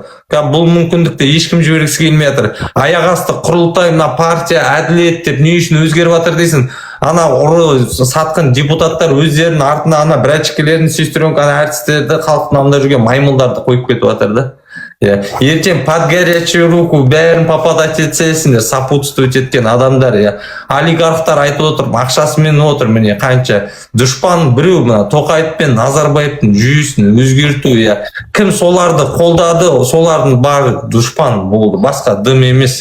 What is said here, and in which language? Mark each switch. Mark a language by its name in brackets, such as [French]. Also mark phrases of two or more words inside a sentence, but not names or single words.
[Kazakh] Бұл мүмкіндікті ешкім жібергісі келмей жатыр. Аяқ асты құрылтай, мына партия әділет деп не үшін өзгеріп жатыр дейсің? Ана ұры сатқын депутаттар өздерінің артына ана брачкелерін, сестренка әртістерді, халықтың алдында жүрген маймылдарды қойып кетіп жатыр да. Ертең [Russian] под горячую руку [Kazakh] бәрін попадать етсесіңдер, сопутствовать еткен адамдар. Олигархтар айтып отыр, ақшасымен отыр, міне қанша дұшпан біреу, мына Тоқаев пен Назарбаевтың жүйесін өзгерту. Кім соларды қолдады, солардың бар дұшпан болды, басқа дым емес.